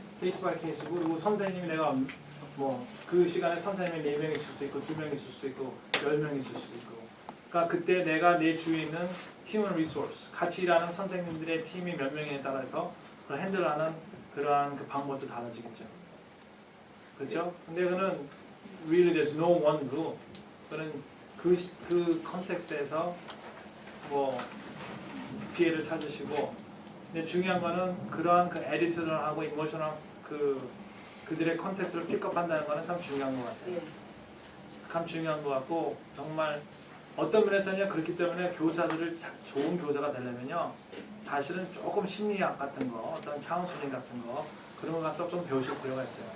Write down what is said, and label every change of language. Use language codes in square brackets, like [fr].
[ko] 케이스 바이 케이스고 그리고 선생님이 내가 뭐 그 시간에 선생님이 4명이 있을 수도 있고 2명이 있을 수도 있고 10명이 있을 수도 있고 그러니까 그때 내가 내 주위에 있는 human resource 같이 일하는 선생님들의 팀이 몇 명에 따라서 그걸 핸들하는 그러한 그 방법도 달라지겠죠. 그렇죠? [en] 근데 그는 really there's no one rule. [ko] 그는 그 컨텍스트에서 뭐 지혜를 찾으시고 근데 중요한 거는 그러한 그 에디터들하고 이모셔널 그들의 컨텍스트를 픽업한다는 거는 참 중요한 것 같아요. 예. 참 중요한 것 같고 정말 어떤 면에서는 그렇기 때문에 교사들을 좋은 교사가 되려면요 사실은 조금 심리학 같은 거 어떤 카운슬링 같은 거 그런 거 가서 좀 배우실 필요가 있어요.